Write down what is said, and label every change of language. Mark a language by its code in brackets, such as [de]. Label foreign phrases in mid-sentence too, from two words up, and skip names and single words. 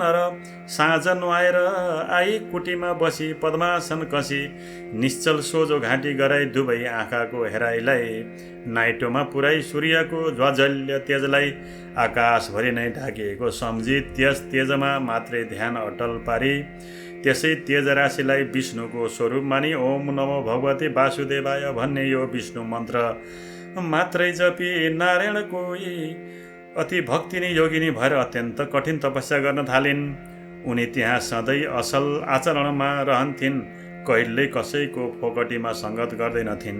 [ne] र साँझ नुहाएर आई कुटीमा बसी पद्मासन कसी निश्चल सोझो घाँटी गराई दुवै आँखाको हेराइलाई नाइटोमा पुराई सूर्यको ज्वाजल्य तेजलाई आकाशभरि नै ढाकिएको सम्झी त्यस तेजमा मात्रै ध्यान अटल पारी त्यसै तेज राशिलाई विष्णुको स्वरूप मानी [sa] ओम नमो भगवते वासुदेवाय [ne] भन्ने यो विष्णु मन्त्र मात्रै जपी नारायणको अति भक्तिनी योगिनी भएर अत्यन्त कठिन तपस्या गर्न थालिन्। उनी त्यहाँ सधैँ असल आचरणमा रहन्थिन्, कहिल्यै कसैको फोकटीमा सङ्गत गर्दैनथिन्।